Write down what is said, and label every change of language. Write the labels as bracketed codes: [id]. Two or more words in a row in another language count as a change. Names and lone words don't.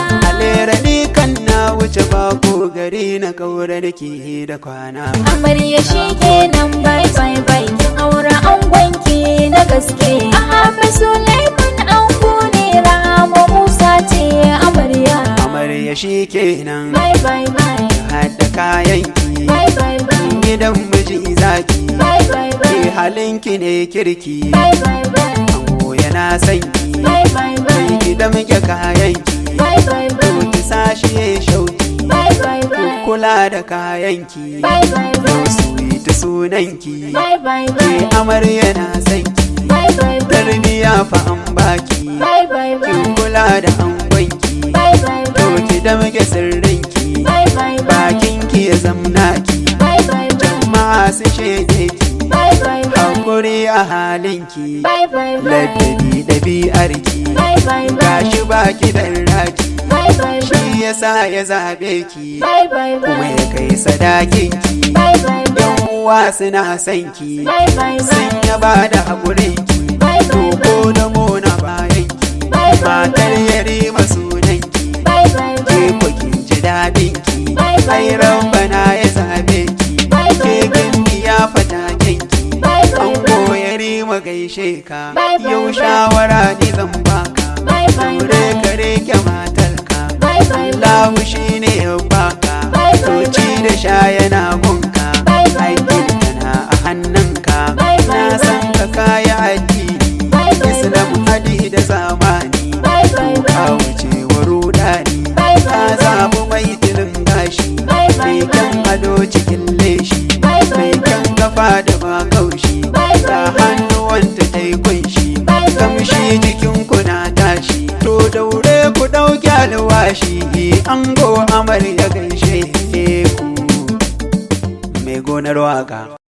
[ha] Alera ni kan na wuce bako gari na kaurar ki da kwana. Amarya shikenan [en] bye bye bye [ha] kin aura angonki na gaske. Ahmed Suleiman ango ne Rahama Musa ce amarya. Amarya shikenan [en] Bye bye bye. [ha] hada kayanki. [en] Bye bye bye. [ha] Gidan miji zaki. [en] Bye bye bye. [ha] Halinki ne kirki. [en] Bye bye bye. [ha] Ango yana sanki. [en] Bye bye bye. [ha] Gidan muke kayanki. [en] Bye bye bye. [ha] Ki sashi ya shauki. [en] Bye bye bye. [ha] Kula da kayanki. [en] Bye bye bye. [ha] Suwita sunanki. [en] Bye bye [ha] Ke [en] bye. [ha] amarya na sanki. [en] Bye bye bye. [ha] Tarbiya fa an baki. [en] Bye bye [ha] Ki [en] bye. [ha] kula da angonki. [en] Bye bye bye. [ha] Ki da muke sirrinki. [en] Bye bye bye. [ha] Bakinki ya zamnaki. [en] Bye bye bye. [ha] Masu shaide ki. [en] Bye bye bye. [ha] Hakuri a halinki. [en] Bye bye bye. [ha] Ladabi ɗabi'arki. [en] Bye bye bye. [ha] Gashi baki da raki. [en] Bye bye bye. [ha] Shi yasa ya zaɓe ki. [en] Bye bye [ha] Kuma [en] bye. [ha] ya kai sadakinki. [en] Bye bye bye. [ha] Yan uwa suna son ki. [en] Bye bye [ha] Sun [en] bye. [ha] yaba da haƙurinki. [en] Bye bye [ha] Ko da mona bayanki. [en] Bye bye [ha] Matar [en] bye. [ha] yarima sunanki. [en] Bye bye [ha] Ke [en] bye. [ha] ko kin ji daɗinki. [en] Bye bye [ha] Ai [en] bye. [ha] Rabbana ya zaɓe ki. [en] Bye [ha] Ke [en] bye bye. [ha] gindi ya fata janki. [en] Bye bye [ha] An [en] bye. [ha] koyari ma gaishe ka. [en] Bye bye [ha] Yau [en] bye. [ha] shawara ni zan baka. [en] Bye bye [ha] Daure [en] bye. [ha] ka rike matarka. [en] Bye bye bye. [ha] Allahu shi ne ya baka. [en] Bye bye [ha] To ci da sha yana gunka. [en] Bye bye bye. [ha] Aikin kana a hannunka. [en] Bye bye [ha] Na san [en] bye. [ha] ka kaya addini. [en] Bye bye [ha] Islam [en] bye. [ha] hadi da zamani. [en] Bye bye [ha] Ka [en] bye. [ha] wuce wa rudani. [en] Bye [ha] Ka [en] bye bye. [ha] zaɓi mai tilin gashi. [en] Bye bye [ha] Mai kyan [en] bye. [ha] ado cikin leshi. [en] Bye bye [ha] Mai kyan [en] bye. [ha] kafa da ba kaushi. [en] Bye [ha] Da [en] bye bye. [ha] hannuwanta ta yi kunshi. [en] Bye bye [ha] Kamshi [en] bye. [ha] jikin ku na tashi. To daure ku ɗauki alwashi. Ango amarya gaishe ku. Mai gonar waka.